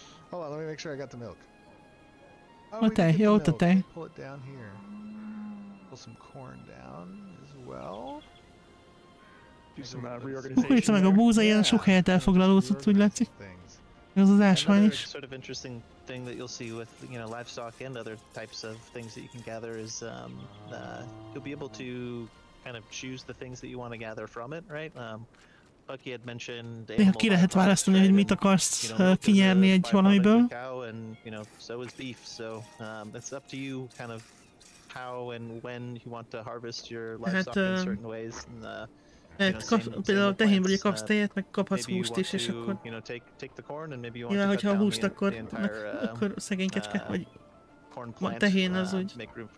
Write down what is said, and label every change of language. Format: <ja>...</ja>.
<en>Hold on, let me make sure I got the milk.</en> <hu>A tej, jó, a tej.</hu> <en>Pull it down here. Pull some corn down as well. Do some reorganization.</en> <hu>Hújtsa meg a búza, ilyen sok helyet elfoglalódott, úgy látszik. Ez az ásvány is.</hu> <en>Sort of interesting thing that you'll see with livestock and other types of things that you can gather is you'll be able to kind of choose the things that you want to gather from it, right? Bucky had mentioned</en> <hu>néha ki lehet választani, hogy mit akarsz kinyerni egy valamiből.</hu> <en>And so is beef. So it's up to you kind of how and when you want to harvest your livestock in certain ways. And</en> <hu>Például a tehénből kapsz tejet, meg kaphatsz húst is, és akkor... Nyilván, hogyha a húst, akkor szegény kecske, vagy tehén az úgy...</hu>